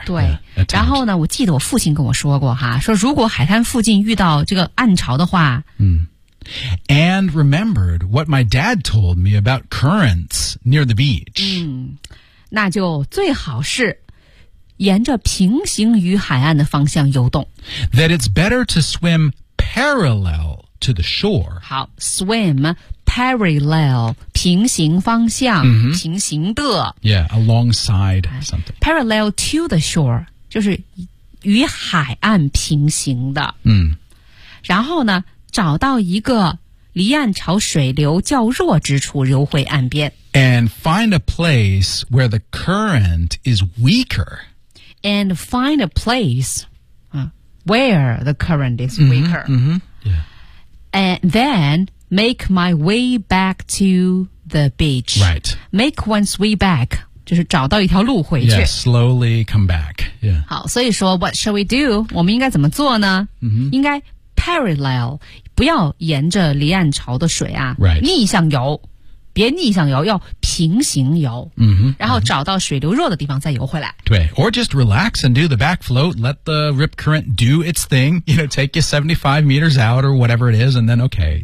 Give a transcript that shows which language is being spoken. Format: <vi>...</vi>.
<zh>对， yeah, 然后呢，我记得我父亲跟我说过哈，说如果海滩附近遇到这个暗潮的话。</zh> <en>And remembered what my dad told me about currents near the beach.</en> <zh>那就最好是沿着平行于海岸的方向游动。</zh> <en>That it's better to swim parallel to the shore.</en> <zh>好 ， swim parallel. P 平行方向、</zh> <en>mm-hmm.</en> <zh>平行的</zh> <en>Yeah, alongside something.</en> <zh>Parallel to the shore, 就是与海岸平行的。嗯、mm.。然后呢找到一个离岸潮水流较弱之处游回岸边。</zh> <en>And find a place where the current is weaker. And find a place、where the current is weaker. Mm-hmm, mm-hmm. Yeah. And then make my way back to the beach. Right.</en> <zh>Make one's way back. 就是找到一条路回去。</zh> <en>Yeah, slowly come back. Yeah.</en> <zh>好，所以说 what shall we do? 我们应该怎么做呢、</zh> <en>mm-hmm.</en> <zh>应该 Parallel, 不要沿着离岸潮的水啊、</zh> <en>right.</en> <zh>逆向游别逆向游要平行游、</zh> <en>mm-hmm.</en> <zh>然后找到水流弱的地方再游回来</zh> <en>对 or just relax and do the back float let the rip current do its thing you know, take you 75 meters out or whatever it is and then okay</en>